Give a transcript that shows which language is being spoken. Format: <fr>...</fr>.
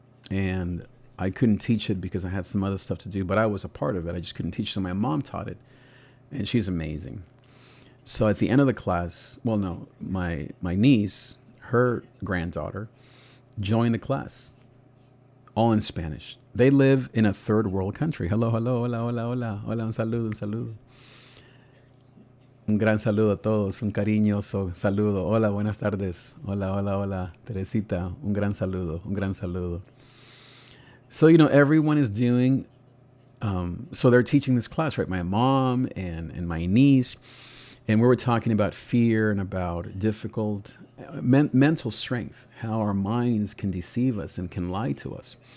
<en>And I couldn't teach it because I had some other stuff to do, but I was a part of it. I just couldn't teach. So my mom taught it, and she's amazing. So at the end of the class, well, no, my niece, her granddaughter, joined the class, all in Spanish. They live in a third world country. Hello, hello,</en> <es>hola, hola, hola, hola, un saludo, un saludo. Un gran saludo a todos, un cariñoso saludo. Hola, buenas tardes. Hola, hola, hola, Teresita, un gran saludo, un gran saludo.</es> <en>So, everyone is doing, so they're teaching this class, right? My mom and my niece, and we were talking about fear and about difficult mental strength, how our minds can deceive us and can lie to us.</en>